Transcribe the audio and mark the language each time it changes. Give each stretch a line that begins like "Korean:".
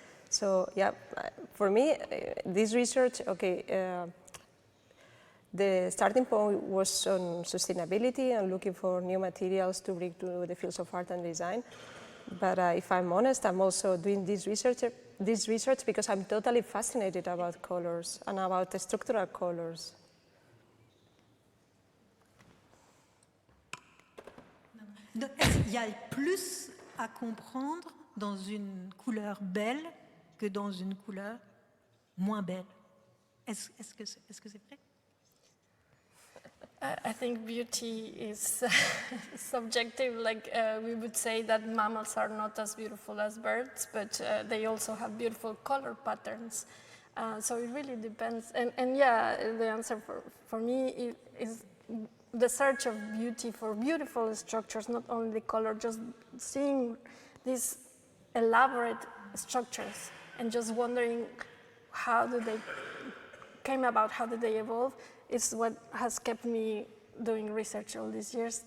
English: So yeah, for me, this research, the starting point was on sustainability and looking for new materials to bring to the fields of art and design. But if I'm honest, I'm also doing this research because I'm totally fascinated about colors and about the structural colors.
French: Il y a plus à comprendre dans une couleur belle que dans une couleur moins belle. Est-ce que c'est vrai?
English: I think beauty is subjective. Like we would say that mammals are not as beautiful as birds, but they also have beautiful color patterns. So it really depends. And yeah, the answer for me is the search of beauty for beautiful structures, not only the color, just seeing these elaborate structures and just wondering how did they came about, how did they evolve, is what has kept me doing research all these years.